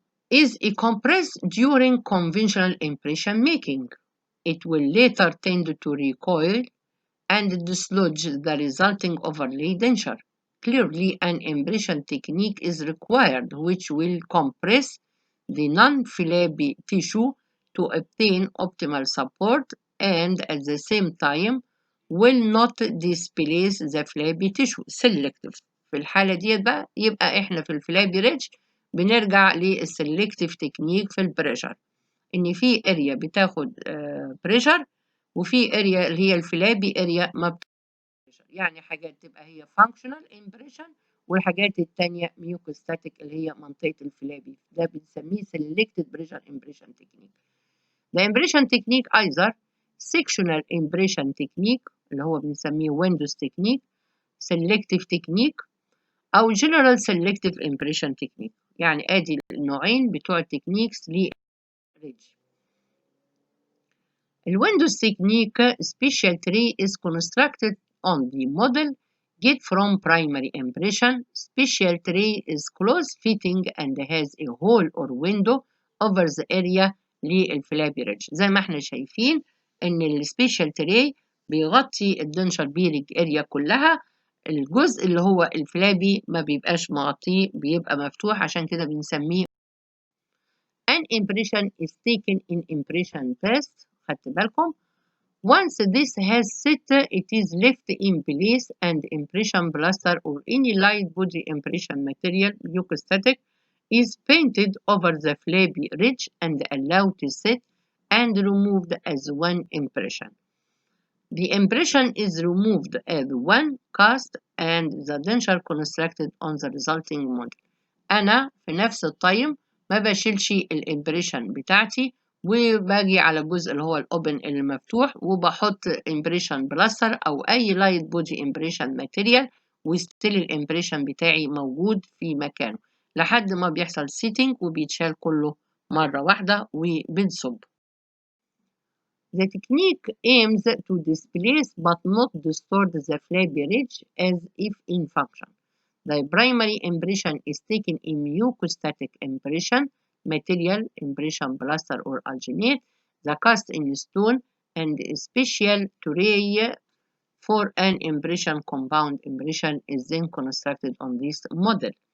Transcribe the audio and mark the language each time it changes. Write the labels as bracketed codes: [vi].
[en] Is a compressed during conventional impression making. It will later tend to recoil and dislodge the resulting overlay denture. Clearly, an impression technique is required which will compress the non-flabby tissue to obtain optimal support and at the same time will not displace the flabby tissue. Selective. [ar] في الحالة دي بقى يبقى احنا في الفلابي ريدج بنرجع للسلكتيف تكنيك في البريشر، إن في اريا بتاخد بريشر وفي اريا اللي هي الفلابي اريا ما بتاخدش، يعني حاجات تبقى هي functional impression والحاجات التانية ميوكوستاتيك اللي هي منطقة الفلابي، ده بنسميه [en] selected pressure impression technique. The impression technique either sectional impression technique [ar] اللي هو بنسميه [en] Windows technique، selective technique، أو general selective impression technique. [ar] يعني آدي النوعين بتوع التكنيكس للريدج. [en] الويندوز technique special tree is constructed on the model get from primary impression. Special tree is close fitting and has a hole or window over the area للفلابي ridge. [ar] زي ما احنا شايفين ان السبيشال تري بيغطي الدنشر بيرنج اريا كلها، الجزء اللي هو الفلابي ما بيبقاش مغطيه، بيبقى مفتوح، عشان كده بنسميه. [en] An impression is taken in impression test. [ar] خدت بالكم؟ [en] Once this has set, it is left in place and impression plaster or any light body impression material mucostatic is painted over the flabby ridge and allowed to set and removed as one impression. The impression is removed as one cast and the denture constructed on the resulting model. [ar] أنا في نفس التايم ما بشيلش الامبريشن بتاعتي وباجي على الجزء اللي هو الاوبن اللي مفتوح وبحط امبريشن بلاستر او اي لايت بودي امبريشن ماتيريال، وستيل الامبريشن بتاعي موجود في مكانه لحد ما بيحصل سيتنج وبيتشال كله مرة واحدة وبنصب. [en] The technique aims to displace but not distort the flabby ridge as if in function. The primary impression is taken in mucostatic impression, material impression plaster or alginate, the cast in stone, and a special tray for an impression compound impression is then constructed on this model.